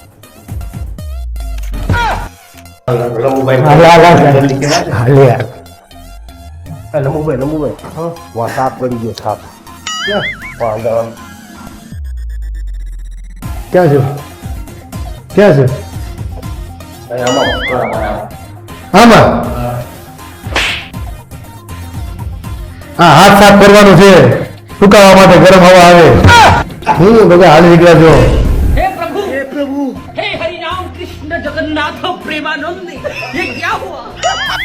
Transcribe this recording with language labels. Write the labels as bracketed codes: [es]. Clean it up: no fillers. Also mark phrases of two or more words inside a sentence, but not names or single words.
[gu] સાપ પડી ગયો સાપ ક્યાં છે ક્યાં છે આમાં હા હાથ સાફ કરવાનું છે સુકાવા માટે ગરમ હવા આવે હું બધા હાલી નીકળ્યા છો [hi] हे प्रभु हे हरि राम कृष्ण जगन्नाथ प्रेमानंद ये क्या हुआ।